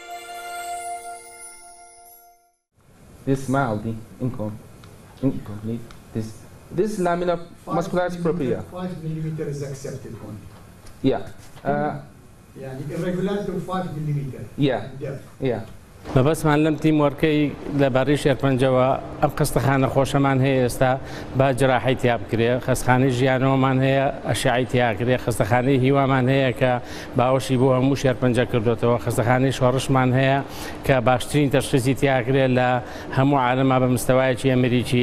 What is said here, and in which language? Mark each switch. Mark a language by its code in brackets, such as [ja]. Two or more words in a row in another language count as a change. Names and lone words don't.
[en] This mildly incomplete. This lamina muscularis propria. 5 mm is accepted one. Yeah. يعني irregularity of 5 mm. Yeah. [ckb] بەبەسمان لەم تیمۆرکەی لەبارەی شێرپەنجەوە ئەم خستەخانە خۆشەمان هەیە ئێستا با جراحەی تیا بکرێ، خستەخانەی ژیانەوەمان هەیە ئەشعەی تیاکرێ، خستەخانەی هیوامان هەیە کە باوەشی بۆ هەموو شێرپەنجە کردوێتەوە، خستەخانەی شۆڕشمان هەیە کە باشترین تەشخیصی تیاکرێت لە هەموو عالەما بە مستەوایەکی ئەمریکی.